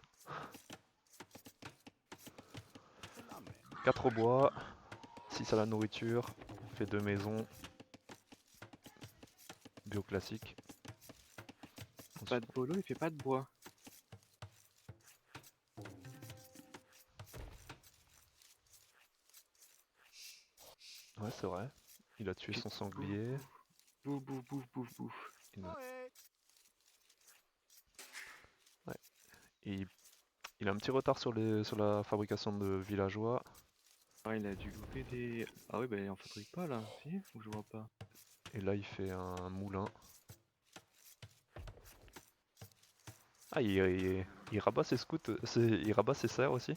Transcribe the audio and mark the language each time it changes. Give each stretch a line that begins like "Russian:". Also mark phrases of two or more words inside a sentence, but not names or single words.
French: 4 au bois, 6 à la nourriture, on fait 2 maisons, bio classique. Pas de bolo, il fait pas de bois. Ouais, c'est vrai. Il a tué Puis son bouf, sanglier. bouf, bouf, bouf, bouf, bouf. Il a... Ouais. Et il a un petit retard sur la fabrication de villageois. Ah, il a dû louper des... Ah oui, bah il en fabrique pas là, si? Ou je vois pas. Et là, il fait un moulin. Ah, il rabat ses scouts, il rabat ses serres aussi.